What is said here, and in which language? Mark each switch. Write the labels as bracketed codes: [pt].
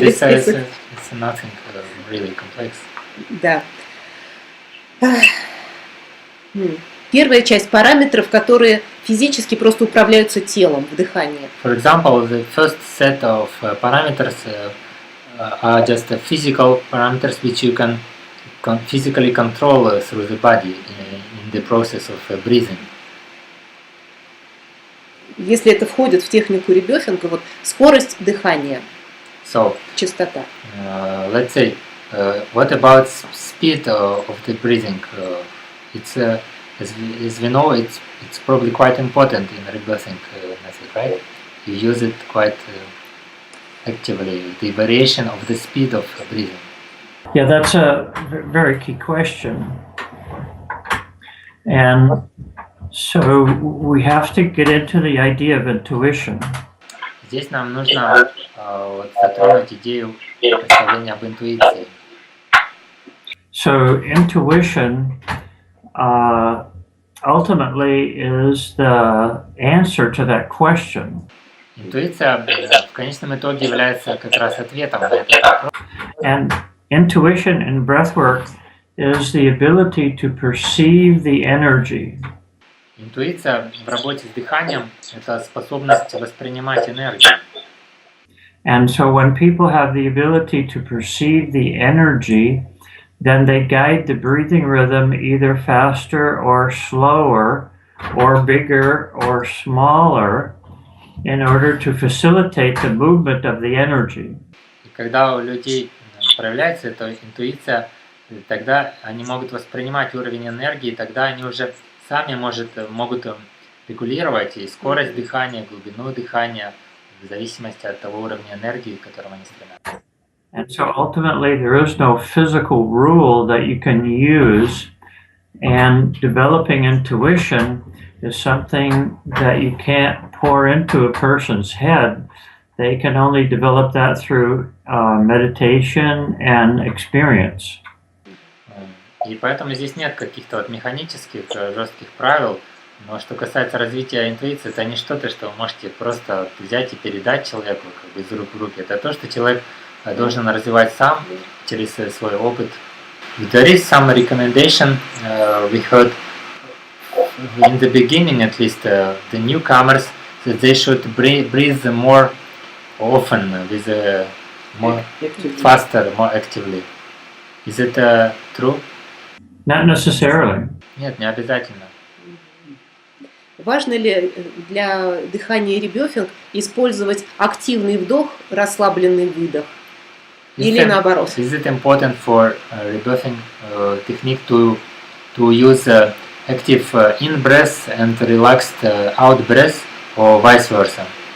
[en] This is nothing really complex. [ru] Да. Первая часть параметров, которые физически просто управляются телом в дыхании. [en] For example, the first set of parameters are just the physical parameters which you can physically control through the body in the process of breathing. [ru] Если это входит в технику ребефинга, вот скорость дыхания, [en] So, [ru] частота. [en] let's say, what about speed of the breathing? It's as we know, it's probably quite important in rebirthing method, right? You use it quite actively. The variation of the speed of breathing. Yeah, that's a very key question. And so we have to get into the idea of intuition. [ru] Здесь нам нужно затронуть идею представления об интуиции. [en] So intuition ultimately is the answer to that question. [ru] Интуиция в конечном итоге является как раз ответом на этот вопрос. [en] And intuition in breathwork is the ability to perceive the energy. [ru] Интуиция в работе с дыханием – это способность воспринимать энергию. [en] And so when people have the ability to perceive the energy, then they guide the breathing rhythm either faster or slower, or bigger or smaller, in order to facilitate the movement of the energy. [ru] И когда у людей проявляется эта интуиция, тогда они могут воспринимать уровень энергии, тогда они уже сами могут регулировать и скорость дыхания, глубину дыхания, в зависимости от того уровня энергии, к которому они стремятся. [en] And so ultimately there is no physical rule that you can use, and developing intuition is something that you can't pour into a person's head. They can only develop that through meditation and experience. [ru] И поэтому здесь нет каких-то вот механических, жестких правил, но что касается развития интуиции, это не что-то, что вы можете просто взять и передать человеку как бы из рук в руки. Это то, что человек должен развивать сам через свой опыт. [en] There is some recommendation we heard in the beginning, at least the newcomers, that they should breathe more often, with more faster, more actively. Is it true? Not necessarily. [ru] Нет, не обязательно. Важно ли для дыхания ребефинг использовать активный вдох, расслабленный выдох? Или наоборот? [en] Is it important for rebirthing technique to use active in breath and relaxed out breath, or vice versa?